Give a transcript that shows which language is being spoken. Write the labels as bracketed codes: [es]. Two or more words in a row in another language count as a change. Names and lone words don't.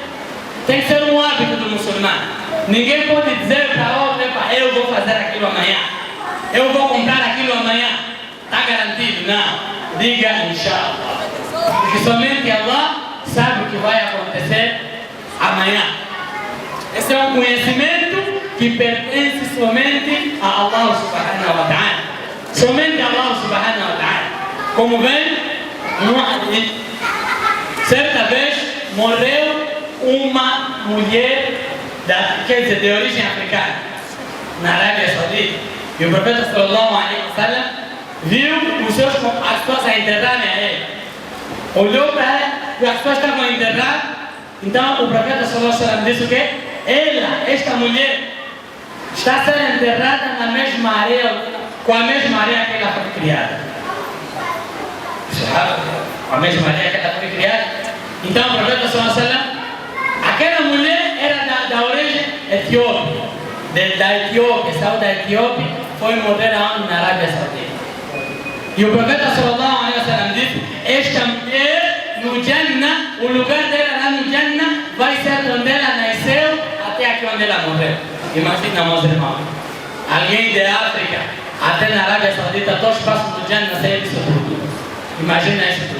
[pt] Tem que ser um hábito do muçulmano. Ninguém pode dizer para outra: eu vou fazer aquilo amanhã, eu vou comprar aquilo amanhã. Está somente Allah sabe o que vai acontecer amanhã. Esse é um conhecimento que pertence somente a Allah [ar] سبحانه وتعالى. [pt] Somente a Allah [ar] سبحانه وتعالى. [pt] Como vem, certa vez morreu uma mulher quer dizer, de origem africana, na Arábia Saudita. E o profeta [ar] صلى الله عليه وسلم [pt] viu as pessoas a enterrarem a ele. Olhou para ela e as pessoas estavam a enterrar. Então o profeta [ar] صلى الله عليه وسلم [pt] disse o quê? Esta mulher, está sendo enterrada na mesma areia, com a mesma areia que ela foi criada. Com a mesma areia que ela foi criada. Então o profeta [ar] صلى الله عليه وسلم, [pt] aquela mulher era da origem etíope, da Etiópia, saiu da Etiópia, foi morrer na Arábia Saudita. E o profeta [ar] صلى الله عليه وسلم [pt] disse: esta mulher no Jannah, o lugar dela lá no Jannah vai ser onde ela nasceu até aqui onde ela morreu. Imagina, meus irmãos, alguém de África até na Arábia Saudita, todos passam do Jannah sem isso tudo. Imagina isso tudo.